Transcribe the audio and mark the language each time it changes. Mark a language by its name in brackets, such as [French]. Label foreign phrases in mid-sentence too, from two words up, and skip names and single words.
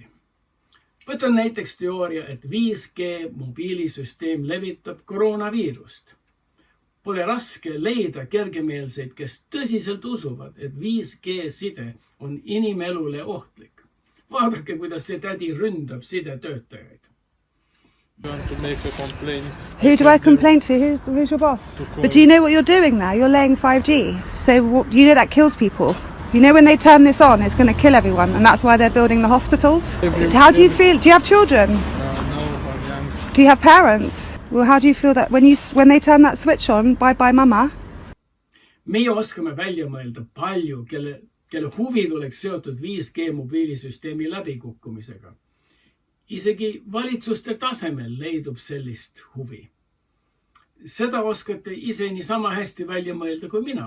[Estonian] Võtan näiteks teooria, et 5G mobiilisüsteem levitab koroonaviirust. Pole raske leida kergemeelseid, kes tõsiselt usuvad, et 5G side on inimelule ohtlik. Vaadake, kuidas see tädi ründab sidetöötajaid. [English] Who do I complain to? Who's your boss? But do you know what you're doing there? You're laying 5G. So you know that kills people. You know when they turn this on, it's going to kill everyone. And that's why they're building the hospitals. How do you feel? Do you have children? No, I'm young. Do you have parents? Well, how do you feel that when they turn that switch on, bye-bye mama? [Estonian] Meie oskame välja mõelda palju, kelle huvid oleks seotud 5G mobiilisüsteemi läbikukkumisega. Isegi valitsuste tasemel leidub sellist huvi. Seda oskate ise niisama hästi välja mõelda kui mina.